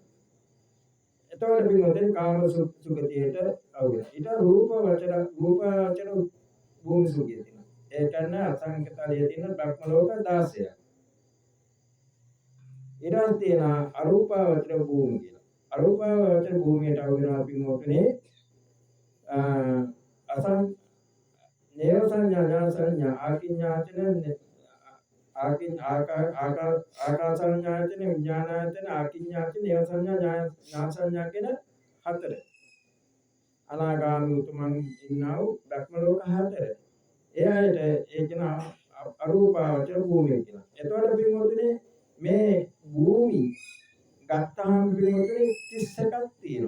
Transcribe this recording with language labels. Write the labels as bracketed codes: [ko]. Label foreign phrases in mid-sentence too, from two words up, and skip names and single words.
[si] එතකොට පින්වතුනි කාම සුගතියට අහු වෙනවා. ඊට රූපාවචර භූමි සුගතිය තියෙනවා. ඒ කියන්නේ අසංකතලිය තියෙන බ්‍රහ්ම ලෝක 16ක්. ඊට තියෙන අරූපාවචර භූමිය කියලා. අරූපාවචර භූමියට අහු වෙනවා පින්වතුනි නේව සංඥා ඥාන සංඥා ආකින්ඥාචන ආකාසඤ්ඤායතන විඥානායතන ආකින්ඥාචන නේව සංඥා ඥාන සංඥා කියන හතර. අනාගාමී උතුමන් ඉන්නා වූ බ්‍රහ්ම ලෝක 4. එයාට ඒ කියන අරූපාවචර භූමිය කියලා. එතකොට පින්වතුනි මේ භූමි ගත්තාම පින්වතුනි 31ක් තියෙනවා.